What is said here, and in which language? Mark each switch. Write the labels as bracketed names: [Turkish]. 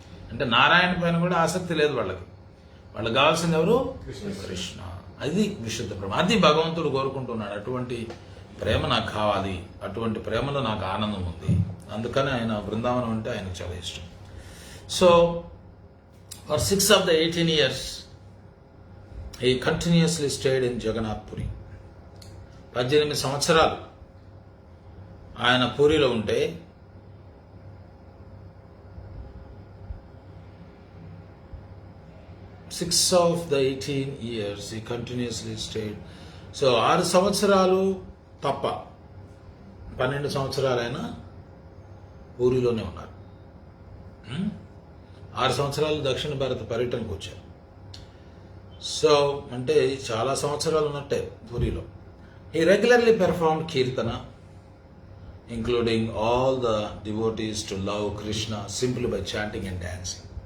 [Telugu] అంటే నారాయణ పైన కూడా ఆసక్తి లేదు వాళ్ళకి. వాళ్ళకి కావాల్సింది ఎవరు, కృష్ణ. అది విశుద్ధ ప్రేమ, అది భగవంతుడు కోరుకుంటున్నాడు. అటువంటి ప్రేమ నాకు కావాలి, అటువంటి ప్రేమలో నాకు ఆనందం ఉంది. అందుకని ఆయన బృందావనం అంటే ఆయనకు చాలా ఇష్టం. [English] So for 6 of the 18 years, he continuously stayed in Jagannath Puri. [Telugu] 18 సంవత్సరాలు ఆయన పూరిలో ఉంటే [English] Six of the 18 years he continuously stayed. [Telugu] So 6 సంవత్సరాలు తప్ప 12 సంవత్సరాలు ఆయన పూరిలోనే ఉన్నారు. 6 సంవత్సరాలు దక్షిణ భారత పర్యటనకు వచ్చారు. సో అంటే చాలా సంవత్సరాలు ఉన్నట్టే పూరిలో. [English] He regularly performed Kirtana, including all the devotees to love Krishna simply by chanting and dancing.